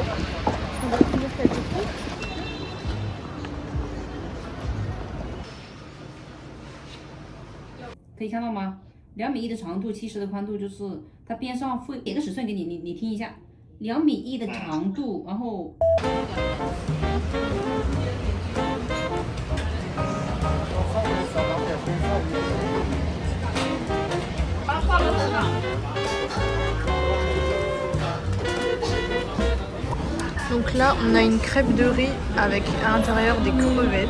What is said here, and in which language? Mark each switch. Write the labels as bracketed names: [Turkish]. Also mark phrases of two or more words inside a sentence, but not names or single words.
[French] On va finir quelques trucs. [Chinese] 可以看到吗？2.1米的长度，70的宽度，就是它边上会写个尺寸给你，你听一下，2.1米的长度，然后。 [French] Donc là, on a une crêpe de riz avec à l'intérieur des crevettes.